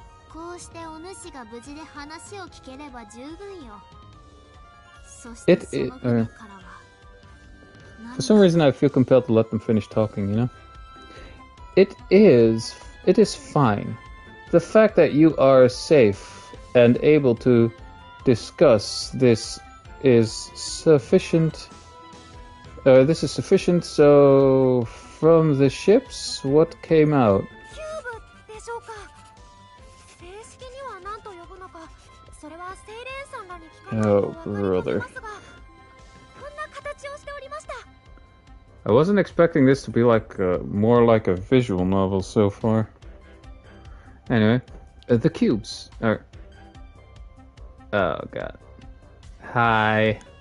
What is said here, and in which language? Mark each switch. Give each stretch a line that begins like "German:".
Japanese: こうしてお主が無事で話を聞ければ十分よ。そしてその船からは。
English: For some reason, I feel compelled to let them finish talking, you know? It is fine. The fact that you are safe and able to discuss this is sufficient. This is sufficient, so from the ships, what came out?
Japanese: キューブでしょうか。正式には何と呼ぶのか、それはセイレーンさんらに聞かないとわかりませんが、こんな形をしておりました。
English: I wasn't expecting this to be more like a visual novel so far. Anyway, the cubes are... Oh god. Hi.